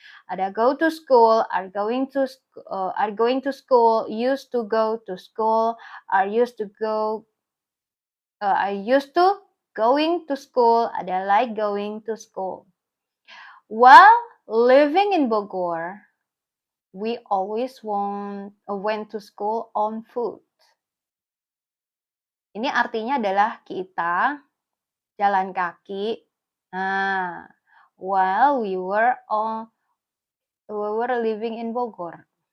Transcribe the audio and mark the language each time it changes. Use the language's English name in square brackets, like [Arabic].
[Indonesian] Ada [English] go to school, are going to school, used to go to school, are used to go, are used to going to school, ada like going to school. While living in Bogor, we always went to school on foot. [Indonesian] Ini artinya adalah kita jalan kaki. [English] Nah, while we were living in Bogor.